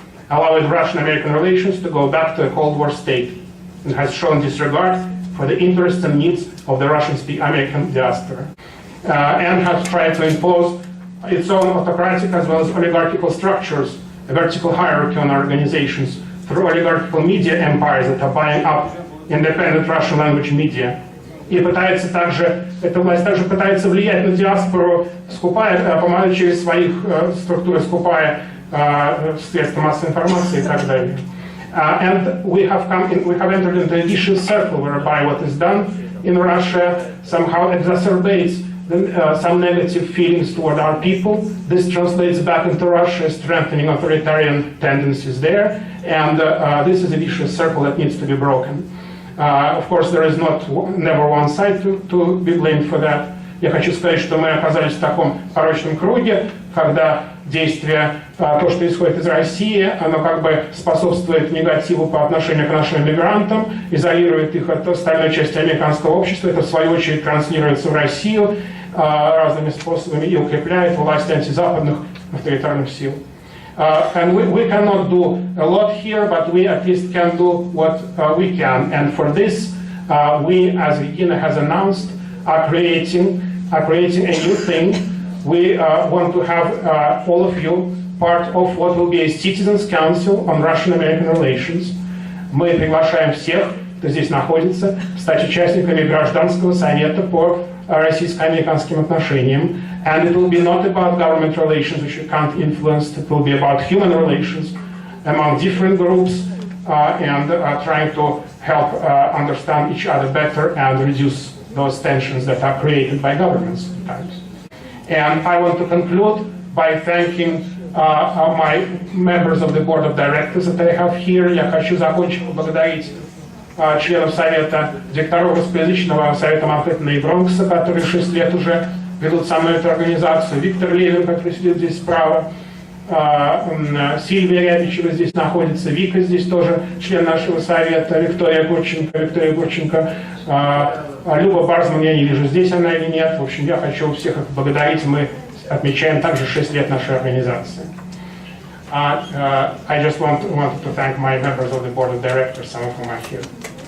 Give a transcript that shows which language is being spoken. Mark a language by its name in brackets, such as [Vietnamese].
[English] allowing Russian-American relations to go back to a Cold War state, and has shown disregard for the interests and needs of the Russian-speaking American diaspora, and has tried to impose its own autocratic as well as oligarchical structures, a vertical hierarchy on our organizations through oligarchical media empires that are buying up independent Russian language media, [Russian] И пытается также, эта власть также пытается влиять на диаспору, помогая через своих структур, скупая средства массовой информации и так далее. [English] And we have entered into a vicious circle whereby what is done in Russia somehow exacerbates some negative feelings toward our people. This translates back into Russia, strengthening authoritarian tendencies there, and this is a vicious circle that needs to be broken. Of course, there is never one side to be blamed for that. [Russian] Я хочу сказать, что мы оказались в таком порочном круге, когда действие, то, что исходит из России, оно как бы способствует негативу по отношению к нашим мигрантам, изолирует их от остальной части американского общества, это в свою очередь транслируется в Россию разными способами и укрепляет власть антизападных авторитарных сил. [English] And we cannot do a lot here, but we at least can do what we can. And for this, we, as Regina has announced, are creating a new thing. We want to have all of you part of what will be a Citizens Council on Russian-American Relations. [Russian] Мы приглашаем всех, кто здесь находится, стать участниками гражданского совета по российско-американским отношениям. [English] And it will be not about government relations, which you can't influence. It will be about human relations among different groups and trying to help understand each other better and reduce those tensions that are created by governments sometimes. And I want to conclude by thanking my members of the board of directors that I have here. [Russian] Я хочу закончить поблагодарить членов Совета, директоров русскоязычного Совета Манхэттена и Бронкса, которые 6 лет уже ведут со мной эту организацию, Виктор Левин, который сидит здесь справа, Сильвия Рябичева здесь находится, Вика здесь тоже член нашего совета, Виктория Гурченко, Люба Барзман, я не вижу, здесь она или нет. В общем, я хочу всех их благодарить. Мы отмечаем также 6 лет нашей организации. [English] I just wanted to thank my members of the board of directors, some of whom are here.